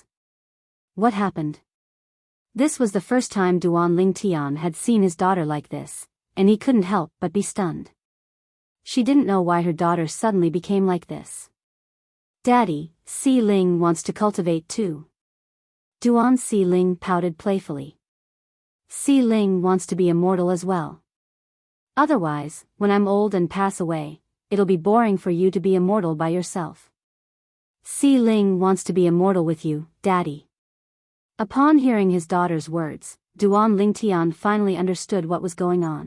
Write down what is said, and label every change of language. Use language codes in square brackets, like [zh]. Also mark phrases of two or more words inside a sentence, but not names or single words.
[en] What happened? This was the first time Duan Lingtian had seen his daughter like this, and he couldn't help but be stunned. She didn't know why her daughter suddenly became like this. Daddy, Si Ling wants to cultivate too. Duan Si Ling pouted playfully. Si Ling wants to be immortal as well. Otherwise, when I'm old and pass away, it'll be boring for you to be immortal by yourself. Si Ling wants to be immortal with you, Daddy. Upon hearing his daughter's words, Duan Lingtian finally understood what was going on.